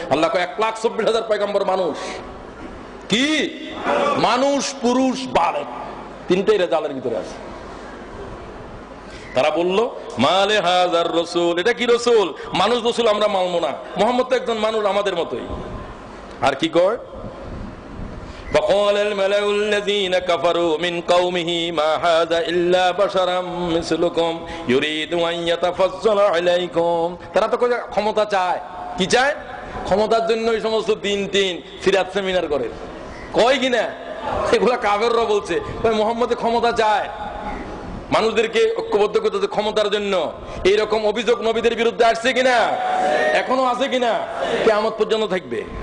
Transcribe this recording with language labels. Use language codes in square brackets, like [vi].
[bn] আল্লাহ কয় 1,24,000 পয়গম্বর মানুষ। কি? মানুষ, পুরুষ, বালক, তিনটেই রেজালের ভিতরে আছে। তারা বলল মালে হাজার রাসূল, এটা কি রাসূল? মানুষ রাসূল আমরা মানবো না, মুহাম্মদ তো একজন মানুষ আমাদের মতোই। আর কি কয়? [ar] وقال الملأ الذين كفروا من قومه ما هذا إلا بشرا مثلكم يريد أن يتفضل عليكم। [bn] তারা তো ক্ষমতা চায়। কি চায়? ক্ষমতার জন্য এই সমস্ত দিন ফিরাত সেমিনার করে, কয় কিনা? এগুলা কাফেররা বলছে। মুহাম্মদ ক্ষমতা চায়, মানুষদেরকে ঐক্যবদ্ধ করতে ক্ষমতার জন্য। এইরকম অভিযোগ নবীদের বিরুদ্ধে আসছে কিনা? এখনো আছে কিনা? কিয়ামত পর্যন্ত থাকবে।